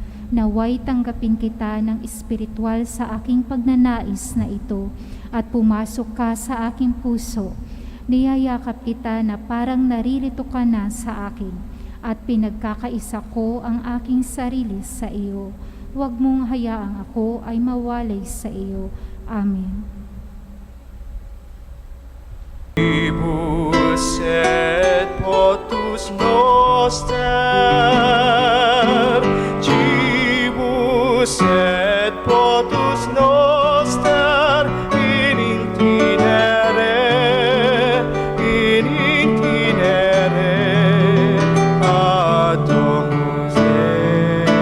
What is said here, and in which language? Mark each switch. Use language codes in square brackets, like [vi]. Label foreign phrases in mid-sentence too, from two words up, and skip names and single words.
[tl] Naway tanggapin kita ng espiritual sa aking pagnanais na ito at pumasok ka sa aking puso. Niyayakap kita na parang naririto ka na sa akin at pinagkakaisa ko ang aking sarili sa iyo. Huwag mong hayaang ako ay mawalay sa iyo. Amen. [la] Ibus et potus noster, Cibus et potus noster, in itinere ad Domus Dei.